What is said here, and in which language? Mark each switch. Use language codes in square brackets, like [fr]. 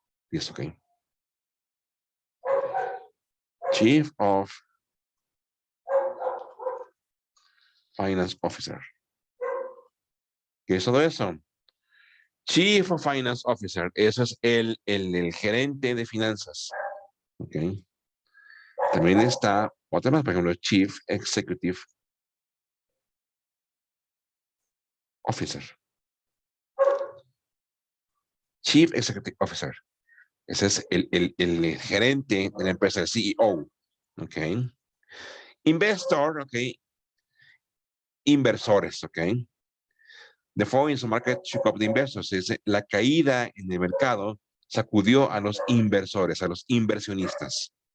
[en] Yes, okay. [es] Chief of Finance Officer. ¿Qué es todo eso? [en] Chief of Finance Officer. [es] Eso es el gerente de finanzas. Ok. También está otra más, por ejemplo, Chief Executive Officer. [en] Chief Executive Officer. [es] Ese es el gerente de la empresa, el CEO. Ok. Investor, ok. Inversores, ok. [en] The fall in the market shook up the investors. [es] Es la caída en el mercado sacudió a los inversores, a los inversionistas.